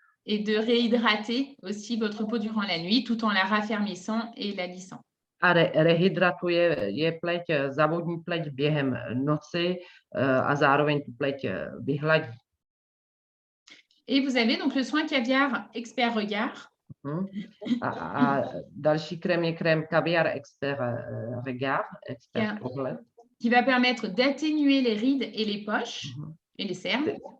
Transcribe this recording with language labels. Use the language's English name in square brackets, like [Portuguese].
[French] Et de réhydrater aussi votre peau durant la nuit tout en la raffermissant et la lissant. [Czech] A rehydratuje pleť, zavodní pleť během noci a zároveň tu pleť vyhladí. [French] Et vous avez donc le soin caviar expert regard. [Czech] A další krém je krém caviar expert regard, expert pohled. [French] Qui va permettre d'atténuer les rides et les poches et les cernes.